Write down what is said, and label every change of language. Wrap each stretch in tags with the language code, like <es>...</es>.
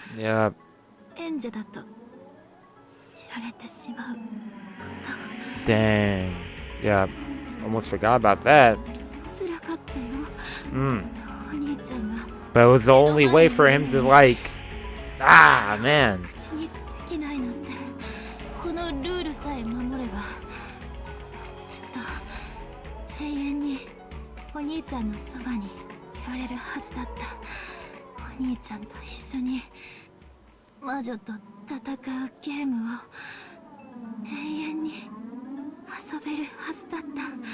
<en>Yeah.</en> <ja>エンジェだと知られてしまうこと。</ja> <en>Dang. Yeah. Almost forgot about that.</en> <ja>辛かったよ。 Mm. お兄ちゃんが</ja> <en>But it was the only way for him to like... Ah, man.</en> <ja>口にできないなんて、このルールさえ守ればずっと永遠にお兄ちゃんのそばにいられるはずだった。お兄ちゃんと一緒に魔女と戦うゲームを永遠に遊べるはずだった。</ja>